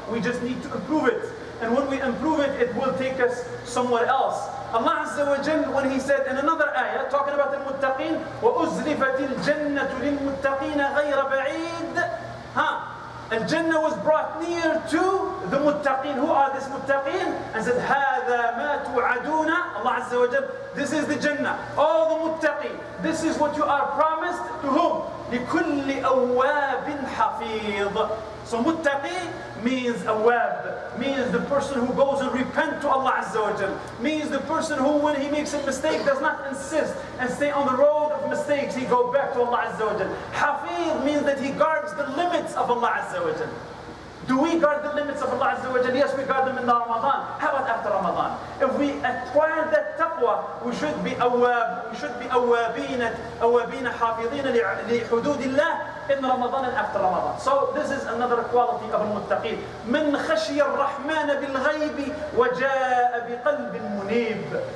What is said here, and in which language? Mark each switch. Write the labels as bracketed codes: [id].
[en] We just need to improve it. And when we improve it, it will take us somewhere else. Allah Azza wa Jal, when He said in another ayah, talking about al-Muttaqeen, [ar] وَأُزْلِفَتِ الْجَنَّةُ لِلْمُتَّقِينَ غَيْرَ بَعِيدٍ. [en] Al-Jannah was brought near to the Muttaqeen. Who are these Muttaqeen? And said, [ar] هَذَا مَا تُوعَدُونَ. [en] Allah Azza wa Jal, this is the Jannah. All the Muttaqeen. This is what you are promised to whom? [ar] لِكُلِّ أَوَّابٍ حَفِيظٍ. [en] So Muttaqi means awab, means the person who goes and repent to Allah Azza wa Jal, means the person who, when he makes a mistake, does not insist and stay on the road of mistakes, he goes back to Allah Azza wa Jal. Hafiz means that he guards the limits of Allah Azza wa Jal. Do we guard the limits of Allah Azza wa Jal? Yes, we guard them in Ramadan. How about after Ramadan? If we acquire that taqwa, we should be awab, we should be [ar] awabina hafidina li hududillah. [en] in Ramadan and after Ramadan. So this is another quality of al-Mutaqeen. [ar] من خشي الرحمن بالغيب وجاء بقلب منيب.